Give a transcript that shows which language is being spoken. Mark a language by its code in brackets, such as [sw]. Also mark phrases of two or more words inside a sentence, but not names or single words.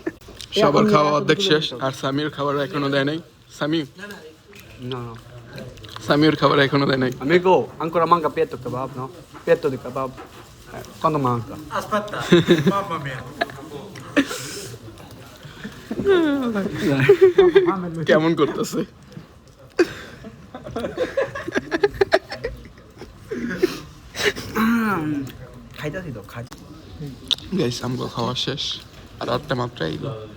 [bn] সবার খাওয়া অর্ধেক শেষ, আর সামির খাবার এখনো দেয় নাই। সামি না সামিওর খাবার এখনো দেয় নাই। [it] Amico, ancora manca petto kebab, no? Petto di kebab. Quando manca? Aspetta, mamma mia. [bn] কেমন করতেছে? খাইতাছি তো খাই গাইস আমগো খাওয়া শেষ আর আটটা মাত্র আইলো।